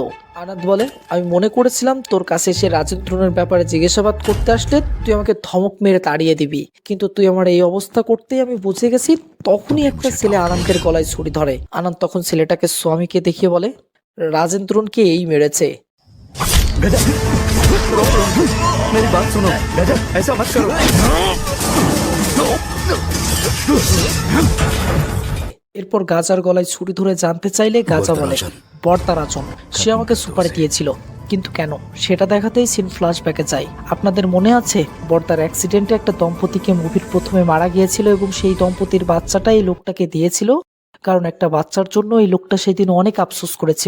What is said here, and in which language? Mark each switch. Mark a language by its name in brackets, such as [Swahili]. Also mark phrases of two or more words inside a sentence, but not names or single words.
[Bangla] আনাদ বলে, আমি মনে করেছিলাম তোর কাছে এসে রাজেন্দ্রনের ব্যাপারে জিজ্ঞাসাবাদ করতে আসলে তুই আমাকে ধমক মেরে তাড়িয়ে দিবি, কিন্তু তুই আমার এই অবস্থা করতেই আমি বুঝে গেছি। তখনই একটা ছেলে আনন্দের গলায় ছুরি ধরে। আনন্দ তখন ছেলেটাকে স্বামীকে দেখিয়ে বলে, রাজেন্দ্রনকে এই মেরেছে। [Hindi] गजब, मेरी बात सुनो गजब, ऐसा मत करो। [Bangla] এরপর গাজার গলায় ছুরি ধরে জানতে চাইলে গাজা বলে বর্তারাজন সে আমাকে সুপারি দিয়েছিল, কিন্তু কেন সেটা দেখাতেই সিন ফ্ল্যাশব্যাকে যায়। আপনাদের মনে আছে বর্তার অ্যাক্সিডেন্টে একটা দম্পতিকে মুভির প্রথমে মারা গিয়েছিল এবং সেই দম্পতির বাচ্চাটা এই লোকটাকে দিয়েছিল, কারণ একটা বাচ্চার জন্য এই লোকটা সেদিন অনেক আফসোস করেছিল।